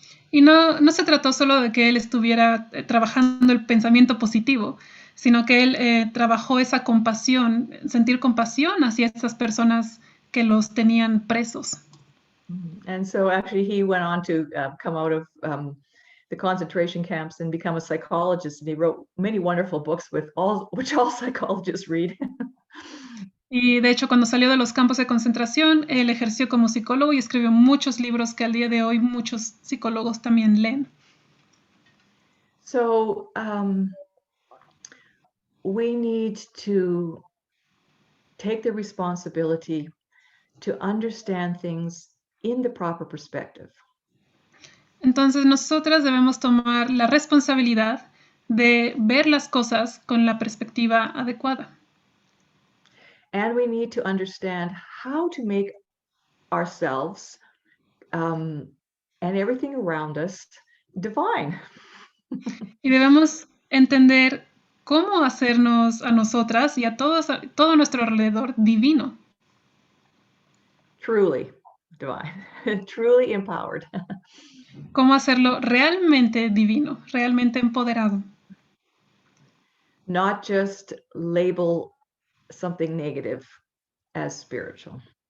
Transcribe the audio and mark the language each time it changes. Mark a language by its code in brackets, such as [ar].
[es] Y no se trató solo de que él estuviera trabajando el pensamiento positivo, sino que él trabajó esa compasión, sentir compasión hacia esas personas que los tenían presos. [en] And so actually he went on to come out of the concentration camps and become a psychologist, and he wrote many wonderful books which all psychologists read. [es] Y de hecho, cuando salió de los campos de concentración, él ejerció como psicólogo y escribió muchos libros que al día de hoy muchos psicólogos también leen. [en] So we need to take the responsibility to understand things in the proper perspective. [es] Entonces, nosotras debemos tomar la responsabilidad de ver las cosas con la perspectiva adecuada. [en] And we need to understand how to make ourselves and everything around us divine. [es] Y debemos entender cómo hacernos a nosotras y a todo nuestro alrededor divino. [en] Truly divine, truly empowered. [es] Cómo hacerlo realmente divino, realmente empoderado. [en] Not just label something negative as spiritual.